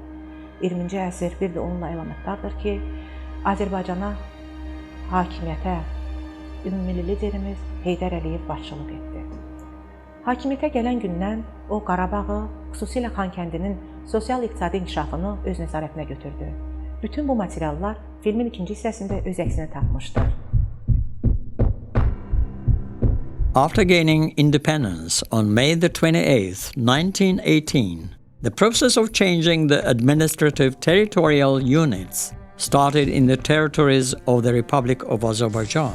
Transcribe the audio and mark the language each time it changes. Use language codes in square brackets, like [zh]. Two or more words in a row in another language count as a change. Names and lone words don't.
[az] 20-ci əsr bir də onunla əlamətdardır ki, Azərbaycana hakimiyyətə ümummilli liderimiz Heydər Əliyev başçılıq etdi. Hakimiyyətə gələn gündən o Qarabağı, xüsusilə Xankəndinin sosial-iqtisadi inkişafını öz nəzarətinə götürdü. Bütün bu materiallar filmin ikinci hissəsində öz əksini tapmışdır. [en] After gaining independence on May the 28th, 1918, the process of changing the administrative territorial units started in the territories of the Republic of Azerbaijan.